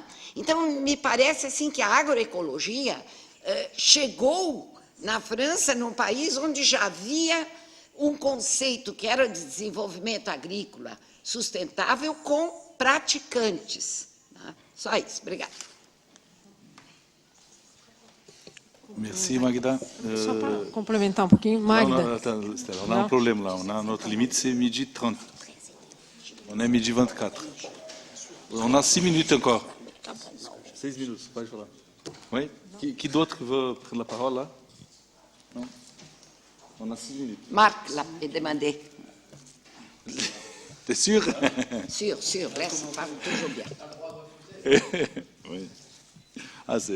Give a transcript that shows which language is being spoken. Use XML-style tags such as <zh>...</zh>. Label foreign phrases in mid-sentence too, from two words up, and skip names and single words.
<pt>Então, me parece assim que a agroecologia chegou na França, num país onde já havia um conceito que era de desenvolvimento agrícola sustentável com praticantes, né? Só isso, obrigada.</pt> <fr>Merci Magda.</fr> <pt>Só para complementar um pouquinho, Magda.</pt> <fr>Non, attends, Stella, on a un problème là. On a notre limite, c'est midi 30. On est midi 24. On a 6 minutes encore. 6 minutes,</fr> <pt>pode falar.</pt> <fr>Oui? Qui d'autre veut prendre la parole là? Non? On a 6 minutes. Marc l'a demandé. T'es sûr? Sûr, laisse, on parle toujours bien. Oui. Ah, c'est...</fr>